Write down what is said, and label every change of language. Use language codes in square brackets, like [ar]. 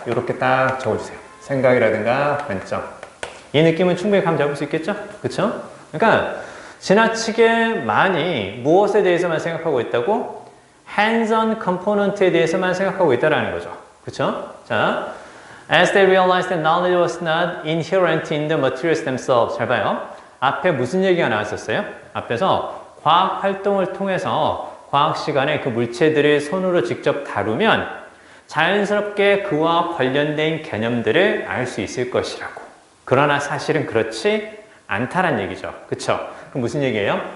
[ko] 이렇게 딱 적어주세요. 생각이라든가 관점. 이 느낌은 충분히 감 잡을 수 있겠죠? 그쵸? 그러니까 지나치게 많이 무엇에 대해서만 생각하고 있다고? hands-on component에 대해서만 생각하고 있다는 거죠. 그쵸? [en] 자, as they realized that knowledge was not inherent in the materials themselves. [ko] 잘 봐요. 앞에 무슨 얘기가 나왔었어요? 앞에서 과학 활동을 통해서 과학 시간에 그 물체들을 손으로 직접 다루면 자연스럽게 그와 관련된 개념들을 알 수 있을 것이라고. 그러나 사실은 그렇지 않다란 얘기죠. 그쵸? 그럼 무슨 얘기예요?